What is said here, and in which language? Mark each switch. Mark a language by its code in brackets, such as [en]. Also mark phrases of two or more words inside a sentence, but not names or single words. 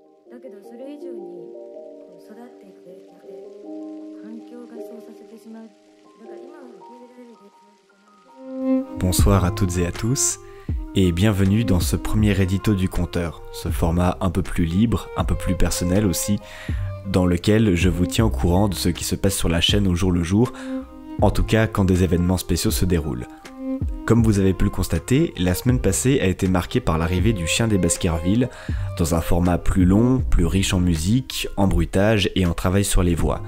[ja] だけどそれ以上に育っていくで環境がそうさせてしまう。だから今は受け入れられる別のことなんです。 [fr] Bonsoir à toutes et à tous, et bienvenue dans ce premier édito du compteur, ce format un peu plus libre, un peu plus personnel aussi, dans lequel je vous tiens au courant de ce qui se passe sur la chaîne au jour le jour, en tout cas quand des événements spéciaux se déroulent. Comme vous avez pu le constater, la semaine passée a été marquée par l'arrivée du Chien des Baskerville, dans un format plus long, plus riche en musique, en bruitage et en travail sur les voix.